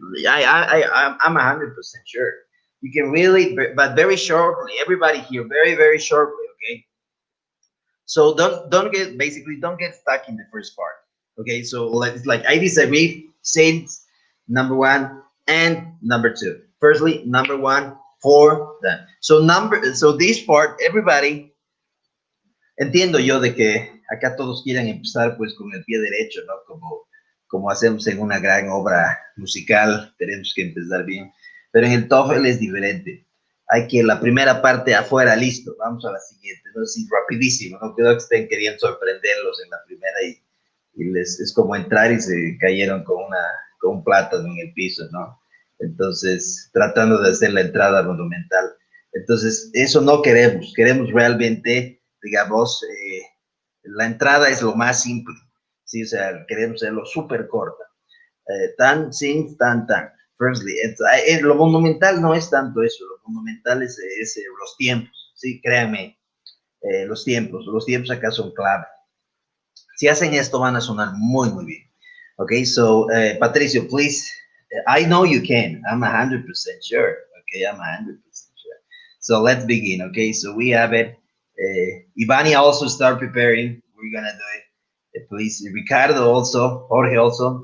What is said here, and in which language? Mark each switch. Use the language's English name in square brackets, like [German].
[English] I'm 100% sure you can really, but very shortly. Everybody here, very shortly, okay? So don't get stuck in the first part. Okay, so let's like I disagree. Say number one and number two. Firstly, number one for them. So this part, everybody [Spanish] entiendo yo de que acá todos quieren empezar pues con el pie derecho, ¿no? Como hacemos en una gran obra musical, tenemos que empezar bien. Pero en el TOEFL es diferente. Hay que la primera parte afuera, listo, vamos a la siguiente, ¿no? Así rapidísimo, no creo que estén queriendo sorprenderlos en la primera y les es como entrar y se cayeron con un plátano en el piso, ¿no? Entonces, tratando de hacer la entrada monumental. Entonces, eso no queremos, queremos realmente digamos, la entrada es lo más simple, ¿sí? O sea, queremos hacerlo súper corta. Tan, sin, tan, tan. Firstly, lo monumental no es tanto eso, lo monumental es los tiempos, sí, créanme, los tiempos acá son clave. Si hacen esto van a sonar muy, muy bien. [English] Okay, so Patricio, please, I know you can. I'm 100% sure. Okay, I'm 100% sure. So let's begin. Okay, so we have it. Ivani also start preparing. We're gonna do it. Please, Ricardo also, Jorge also.